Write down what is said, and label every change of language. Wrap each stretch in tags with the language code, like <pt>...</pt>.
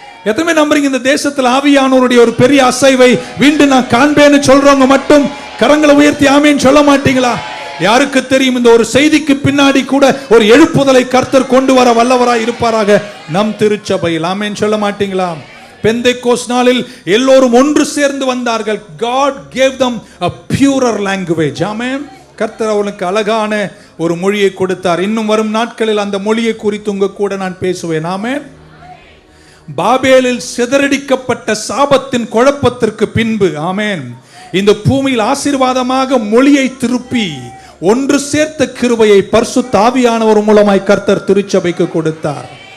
<ta>எத்தனை நம்புறீங்க இந்த தேசத்தில் ஆவியானவருடைய ஒரு பெரிய அசைவை வீண்டு நான் காண்பேன்னு சொல்றவங்க மட்டும் கரங்களை உயர்த்தி ஆமென் சொல்ல மாட்டீங்களா? யாருக்கு தெரியும், இந்த ஒரு செய்திக்கு பின்னாடி கூட ஒரு எழுப்புதலை கர்த்தர் கொண்டு வர வல்லவராய் இருப்பாராக நம் திருச்சபையில். ஆமென் சொல்ல மாட்டீங்களா? பெந்தேகோஸ்து நாளில் எல்லோரும் ஒன்று சேர்ந்து வந்தார்கள்.</ta> <en>God gave them a purer language.</en> <ta>ஆமென். கர்த்தர் அவனுக்கு அழகான ஒரு மொழியை கொடுத்தார். இன்னும் வரும் நாட்களில் அந்த மொழியை குறித்து உங்க கூட நான் பேசுவேன். ஆமென். பாபேலில் சிதறடிக்கப்பட்ட சாபத்தின் குழப்பத்திற்கு பின்பு, ஆமென், இந்த பூமியில் ஆசீர்வாதமாக மொழியை திருப்பி ஒன்று சேர்த்த கிருபையை பரிசுத்த ஆவியானவர் மூலமாய் கர்த்தர் திருச்சபைக்கு கொடுத்தார்.</ta>